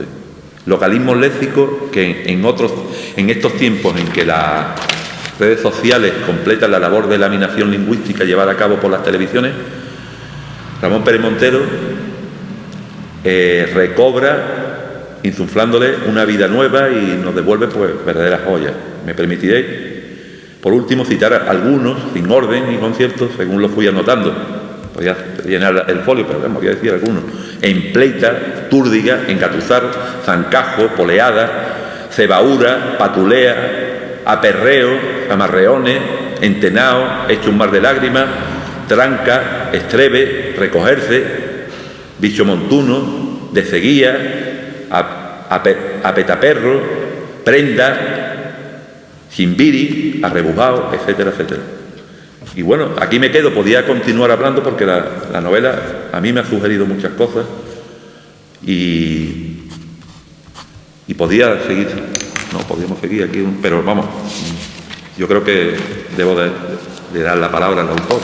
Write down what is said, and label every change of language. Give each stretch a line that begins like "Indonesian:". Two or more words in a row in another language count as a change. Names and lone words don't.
Spanish: Localismos léxicos que en estos tiempos en que las redes sociales completan la labor de laminación lingüística llevada a cabo por las televisiones, Ramón Pérez Montero recobra insuflándole una vida nueva y nos devuelve pues verdaderas joyas. Me permitiré, por último, citar a algunos, sin orden y concierto, según lo fui anotando. Podía llenar el folio, pero voy a decir algunos. Empleita, Túrdiga, Engatuzar, Zancajo, Poleada, Cebaura, Patulea, Aperreo, Amarreones, Entenao, Hecho un mar de lágrimas, Tranca, Estrebe, Recogerse, Bicho Montuno, De Seguía, a Petaperro, Prenda, Jimbiri, Arrebujao, etcétera, etcétera. Y bueno, aquí me quedo, podía continuar hablando porque la novela a mí me ha sugerido muchas cosas y podíamos seguir aquí, pero vamos, yo creo que debo de dar la palabra al autor.